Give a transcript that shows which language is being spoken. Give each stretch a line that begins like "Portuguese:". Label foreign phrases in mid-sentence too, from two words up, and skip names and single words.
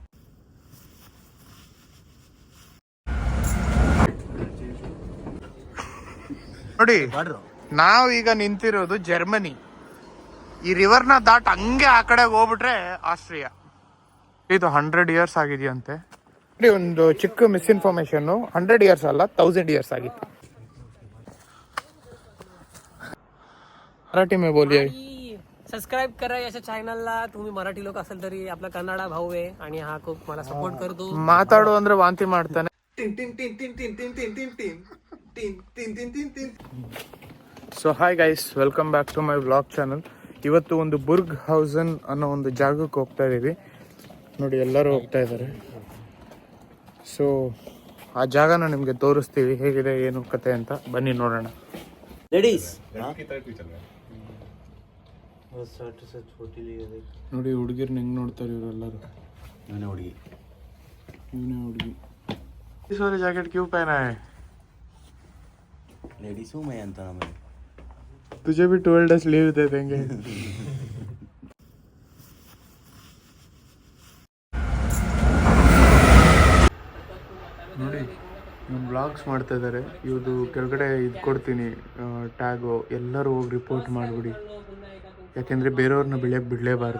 Kannada: ನೋಡಿ, ನಾವು ಈಗ ನಿಂತಿರೋದು ಜರ್ಮನಿ. ಈ ರಿವರ್ನ ದಾಟ್ ಹಂಗೆ ಆ ಕಡೆ ಹೋಗ್ಬಿಟ್ರೆ ಆಸ್ಟ್ರಿಯಾ. ಇದು 100 years ಆಗಿದೆಯಂತೆ. ಒಂದು ಚಿಕ್ಕ ಮಿಸ್ಇನ್ಫಾರ್ಮೇಶನ್, 100 years ಅಲ್ಲ, 1000 years ಆಗಿತ್ತು.
Hindi: मराठी में बोलिए.
Marathi: सबस्क्राईब करा याच्या चॅनलला. तुम्ही मराठी लोक असेल तरी आपला कन्नडा भाऊ आहे आणि हा खूप मला सपोर्ट करतो.
Kannada: ಮಾತಾಡು ಅಂದ್ರೆ ವಾಂತಿ ಮಾಡ್ತಾನೆ.
English: so hi guys, welcome back to my vlog channel.
Kannada: ಇವತ್ತು ಒಂದು ಬುರ್ಗ್ ಹೌಸನ್ ಅನ್ನೋ ಒಂದು ಜಾಗಕ್ಕೆ ಹೋಗ್ತಾ ಇದೀವಿ. ನೋಡಿ, ಎಲ್ಲರೂ ಹೋಗ್ತಾ ಇದ್ದಾರೆ. ಸೊ ಆ ಜಾಗನ ನಿಮಗೆ ತೋರಿಸ್ತೀವಿ, ಹೇಗಿದೆ ಏನು ಕತೆ ಅಂತ. ಬನ್ನಿ ನೋಡೋಣ. ಲೇಡೀಸ್ ನೋಡಿ, ಹುಡುಗಿರ್ನ ಹೆಂಗ್ ನೋಡ್ತಾರೆ ಇವರೆಲ್ಲರೂ. ಇವನೇ ಹುಡುಗಿ.
Hindi: इस वाले जैकेट क्यों पहना है?
Kannada: ಲೇಡೀಸು ಮೈ ಅಂತ ನಮಗೆ.
Hindi: तुझे भी 12
English: days leave
Hindi: दे देंगे.
Kannada: ನೋಡಿ, ನಮ್ಮ ಬ್ಲಾಗ್ಸ್ ಮಾಡ್ತಾ ಇದ್ದಾರೆ. ಇವ್ರದ್ದು ಕೆಳಗಡೆ ಇದು ಕೊಡ್ತೀನಿ ಟ್ಯಾಗು. ಎಲ್ಲರೂ ಹೋಗಿ ರಿಪೋರ್ಟ್ ಮಾಡಿಬಿಡಿ, ಯಾಕೆಂದರೆ ಬೇರೆಯವ್ರನ್ನ ಬೆಳೆಯೋಕ್ಕೆ ಬಿಡಲೇಬಾರ್ದು.